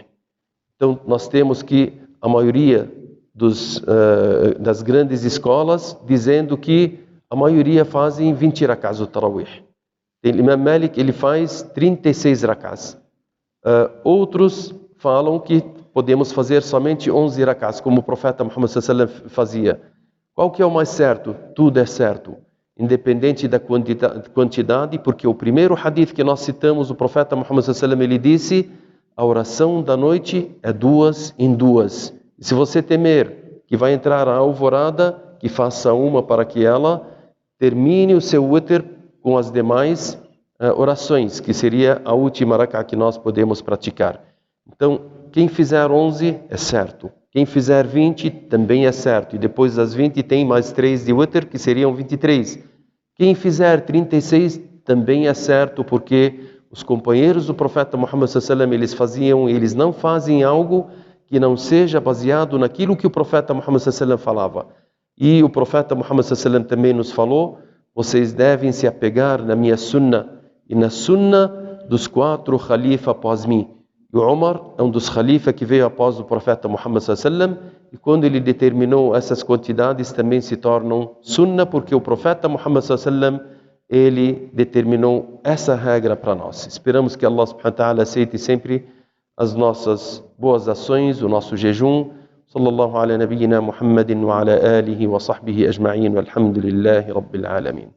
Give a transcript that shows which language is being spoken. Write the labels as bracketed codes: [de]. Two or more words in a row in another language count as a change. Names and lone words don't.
[pt] Então nós temos que a maioria das grandes escolas dizendo que a maioria fazem 20 rak'ahs do Tarawih. Imam Malik, ele faz 36 rak'ahs. Outros falam que podemos fazer somente 11 rak'ahs, como o profeta Muhammad [ar] صلى الله عليه وسلم [pt] fazia. Qual que é o mais certo? Tudo é certo, independente da quantidade, porque o primeiro hadith que nós citamos, o profeta Muhammad [ar] صلى الله عليه وسلم, [pt] ele disse: a oração da noite é 2 em 2. E se você temer que vai entrar a alvorada, que faça uma para que ela termine o seu witr com as demais orações, que seria a última rak'ah que nós podemos praticar. Então, quem fizer 11 é certo. Quem fizer 20 também é certo. E depois das 20 tem mais 3 de witr, que seriam 23. Quem fizer 36 também é certo, porque os companheiros do profeta Muhammad [ar] صلى الله عليه وسلم, [pt] eles não fazem algo que não seja baseado naquilo que o profeta Muhammad [ar] صلى الله عليه وسلم [pt] falava. E o profeta Muhammad [ar] صلى الله عليه وسلم [pt] também nos falou: vocês devem se apegar na minha sunna e na sunna dos 4 khalifas após mim. E o Umar é um dos khalifas que veio após o profeta Muhammad [ar] صلى الله عليه وسلم, [pt] e quando ele determinou essas quantidades também se tornam sunna, porque o profeta Muhammad [ar] صلى الله عليه وسلم, [pt] ele determinou essa regra para nós. Esperamos que [ar] الله سبحانه وتعالى [pt] aceite sempre as nossas boas ações, o nosso jejum. [ar] صلى الله على نبينا محمد وعلى آله وصحبه أجمعين، والحمد لله رب العالمين.